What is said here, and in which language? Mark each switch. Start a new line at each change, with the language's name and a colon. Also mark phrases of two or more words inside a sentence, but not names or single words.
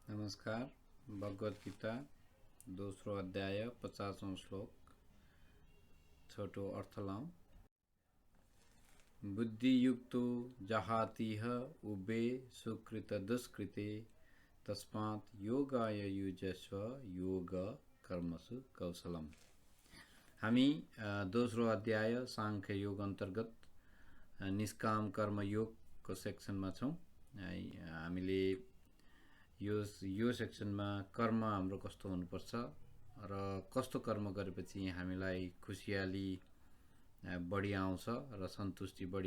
Nepali: नमस्कार। भगवत गीता दोस्रो अध्याय 50औं श्लोक छोटो अर्थ लाऊं।
Sanskrit: बुद्धियुक्तो जहातिह उबे सुकृत दुष्कृते तस्मात् योगाय युजस्व योग कर्मसु कौशलम।
Nepali: हामी दोस्रो अध्याय सांख्य योग अन्तर्गत निष्काम कर्म योगको सेक्सनमा छौं। हामीले यो सेक्सनमा कर्म हाम्रो कस्तो हुनुपर्छ र कस्तो कर्म गरेपछि हामीलाई खुसियाली बढी आउँछ र सन्तुष्टि बढी